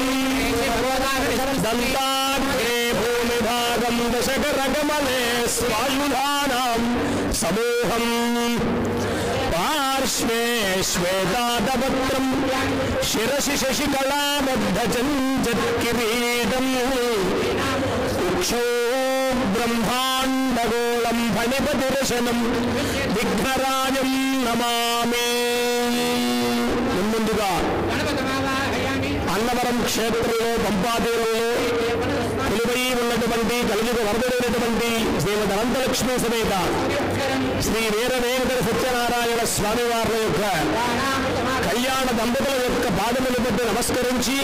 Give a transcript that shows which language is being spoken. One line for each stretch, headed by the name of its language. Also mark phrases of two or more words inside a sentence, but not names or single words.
Sanskrit: दन्ताग्रे भूमिभागं दशकरकमले स्वायुधानां समूहं पार्श्वे श्वेतादपत्रं शिरसि शशिकलाबद्धचञ्चत्किरीटम् उक्षो ब्रह्माण्डगोलं फणिपतिरशनं विघ्नराजं नमामि।
Telugu: ముందుగా అన్నవరం క్షేత్రంలో పంపాతీరంలో కొలువై ఉన్నటువంటి కలియుగ వరదుడైనటువంటి శ్రీమద్ అనంతలక్ష్మీ సమేత శ్రీ వీర వెంకట సత్యనారాయణ స్వామి వారి యొక్క కళ్యాణ దంపతుల యొక్క పాదములు పెట్టి నమస్కరించి